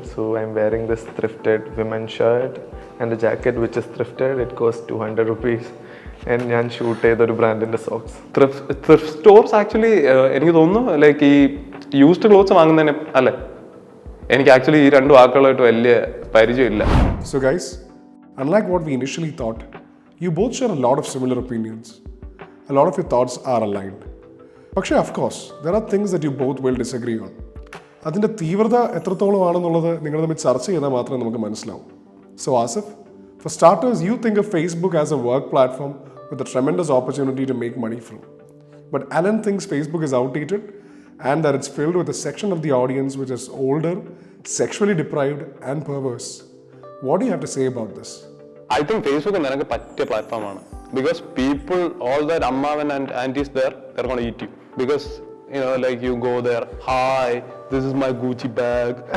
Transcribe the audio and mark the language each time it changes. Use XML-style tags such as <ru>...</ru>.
<en>So I am wearing this thrifted women shirt and jacket which is thrifted. It cost 200 rupees. And ഞാൻ shoot ചെയ്തൊരു ബ്രാൻഡിൻ്റെ socks.</en> <ml>Thrift stores actually എനിക്ക് തോന്നുന്നു like ഈ used clothes വാങ്ങുന്നതിന് അല്ലേ. എനിക്ക് ആക്ച്വലി ഈ 2 വാക്കുകളായിട്ട് വലിയ പരിചയമില്ല.</ml> <en>So guys, unlike what we initially thought, you both share a lot of similar opinions. A lot of your thoughts are aligned. പക്ഷേ of course, there are things that you both will disagree on.</en> <ml>അതിൻ്റെ തീവ്രത എത്രത്തോളമാണെന്നുള്ളത് നിങ്ങൾ തമ്മിൽ ചർച്ച ചെയ്താൽ മാത്രമേ നമുക്ക് മനസ്സിലാവും.</ml> <en>So Asif, for starters, you think of Facebook as a work platform with a tremendous opportunity to make money from. But Alan thinks Facebook is outdated and that it's filled with a section of the audience which is older, sexually deprived and perverse. What do you have to say about this?</en> <ml>I think Facebook നിനക്ക് പറ്റിയ പ്ലാറ്റ്ഫോമാണ്.</ml> <en>Because people, all that ammavan and aunties there, they're going to eat you. Because, like you go there, hi, this is my Gucci bag.</en>